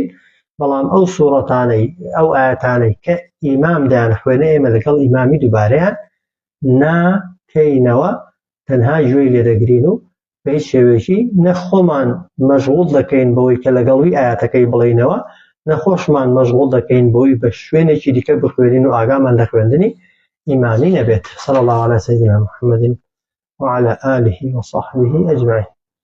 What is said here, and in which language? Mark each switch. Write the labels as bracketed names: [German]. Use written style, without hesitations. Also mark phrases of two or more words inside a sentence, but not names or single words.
[Central Kurdish] بەڵام ئەو سوورەتانەی ئەو ئاەتانەی کە ئیمام دەیانخوێنێ ئێمە لەگەڵ ئیمامی دووبارەیان ناکەینەوە، تەنها گوێی لێ دەگرین و بە هیچ شێوەیەکی نە خۆمان مەشغوڵ دەکەین بەوەی کە لەگەڵی ئاەتەکەی بڵێینەوە، نە خۆشمان مەشغوڵ دەکەین بۆی بە شوێنێکی دیکە بخوێنین و ئاگامان لە خوێندنی ئیمامی نەبێت. [Arabic] صلی الله علی سیدنا محمد وعلى آله وصحبه أجمعين.